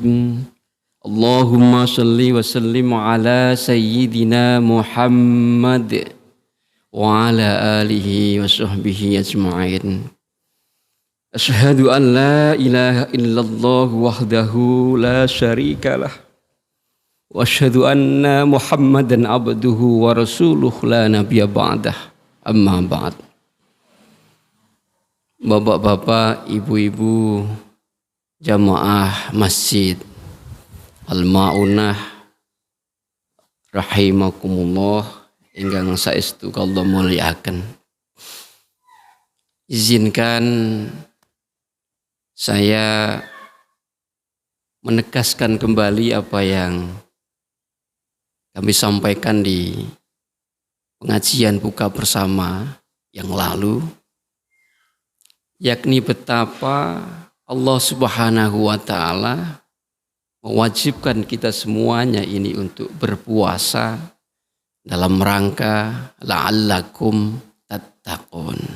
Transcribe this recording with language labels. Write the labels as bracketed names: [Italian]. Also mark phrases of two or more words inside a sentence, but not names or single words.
[Arabic] اللهم صل وسلم على سيدنا محمد وعلى آله وصحبه أجمعين. أشهد أن لا إله إلا الله وحده لا شريك له. وأشهد أن محمدا عبده ورسوله لا نبي بعده. أما بعد. [Javanese] Bapak-bapak, ibu-ibu, jamaah masjid Al-Ma'unah rahimakumullah ingkang saestu kula mulyakaken. [Indonesian] Izinkan saya menegaskan kembali apa yang kami sampaikan di pengajian buka bersama yang lalu, yakni betapa Allah [Arabic] سبحانه وتعالى [Indonesian] mewajibkan kita semuanya ini untuk berpuasa dalam rangka [Arabic] لعلكم تتقون.